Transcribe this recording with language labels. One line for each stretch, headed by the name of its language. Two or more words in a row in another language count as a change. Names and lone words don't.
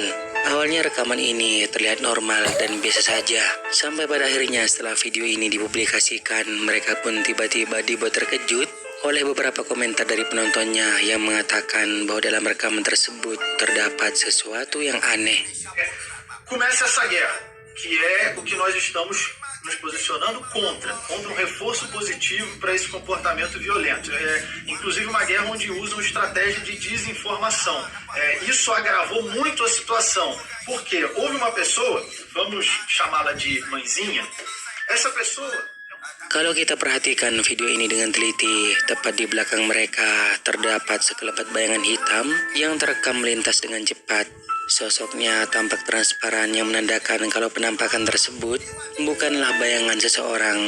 Indonesian: Awalnya rekaman ini terlihat normal dan biasa saja, sampai pada akhirnya setelah video ini dipublikasikan, mereka pun tiba-tiba dibuat terkejut oleh beberapa komentar dari penontonnya yang mengatakan bahwa dalam rekaman tersebut terdapat sesuatu yang aneh.
Portuguese: Começa essa guerra, que é o que nós estamos nos posicionando contra um reforço positivo para esse comportamento violento. Inclusive uma guerra onde usam estratégia de desinformação. Isso agravou muito a situação, porque houve uma pessoa, vamos chamá-la de mãezinha, essa pessoa...
Indonesian: Kalau kita perhatikan video ini dengan teliti, tepat di belakang mereka terdapat sekelebat bayangan hitam yang terekam melintas dengan cepat. Sosoknya tampak transparan yang menandakan kalau penampakan tersebut bukanlah bayangan seseorang.